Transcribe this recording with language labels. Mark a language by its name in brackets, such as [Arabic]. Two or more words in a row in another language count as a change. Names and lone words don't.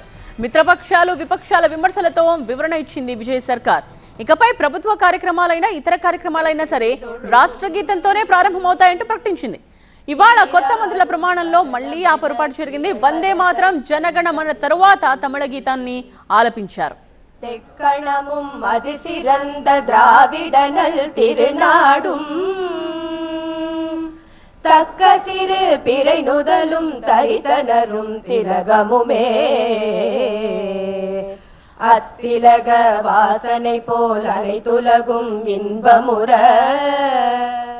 [Telugu] మిత్రపక్షాలు విపక్షాల విమర్శలతో వివరణ ఇచ్చింది విజయ్ సర్కార్. ఇకపై ప్రభుత్వ కార్యక్రమాలైనా ఇతర కార్యక్రమాలైనా సరే రాష్ట్ర గీతంతోనే ప్రారంభమవుతాయంటూ ప్రకటించింది. ఇవాళ కొత్త మంత్రుల ప్రమాణంలో మళ్లీ ఆ పొరపాటు జరిగింది. వందే మాత్రం జనగణమన తరువాత తమిళ గీతాన్ని ఆలపించారు. [Tamil] தெக்கணமும் அதிர் சிறந்த திராவிடனல் திருநாடும் தக்க சிறு பிறை நுதலும் தரித்தனரும் திலகமுமே அத்திலக வாசனை போல் அனைத்துலகும் இன்பமுற